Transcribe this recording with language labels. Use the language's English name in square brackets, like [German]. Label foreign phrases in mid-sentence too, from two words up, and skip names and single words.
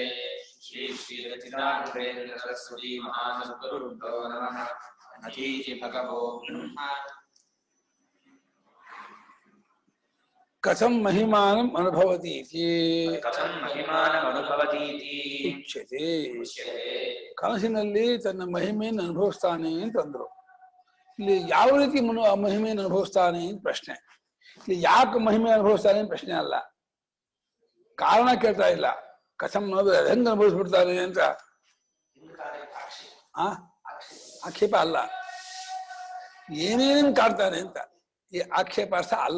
[Sanskrit] श्री सच्चिदानन्देन्द्र सरस्वती महासद्गुरुभ्यो नमः। अतीति भगवो ब्रह्म कथं महिमानम् अनुभवति कथं महिमानम् अनुभवति उच्यते। [Kannada] ಕನಸಿನಲ್ಲಿ ತನ್ನ ಮಹಿಮೆಯನ್ನು ಅನುಭವಿಸ್ತಾನೆ ಅಂತಂದ್ರು. ಇಲ್ಲಿ ಯಾವ ರೀತಿ ಮಹಿಮೆಯನ್ನು ಅನುಭವಿಸ್ತಾನೆ ಅಂತ ಪ್ರಶ್ನೆ. ಇಲ್ಲಿ ಯಾಕೆ ಮಹಿಮೆ ಅನುಭವಿಸ್ತಾನೆ ಅಂತ ಪ್ರಶ್ನೆ ಅಲ್ಲ, ಕಾರಣ ಕೇಳ್ತಾ ಇಲ್ಲ. ಕಥಂ ಹೆಂಗ್ ಅನುಭವಿಸ್ಬಿಡ್ತಾನೆ ಅಂತ ಆಕ್ಷೇಪ ಅಲ್ಲ, ಏನೇನು ಕಾಡ್ತಾನೆ ಅಂತ ಈ ಆಕ್ಷೇಪಾರ್ಥ ಅಲ್ಲ.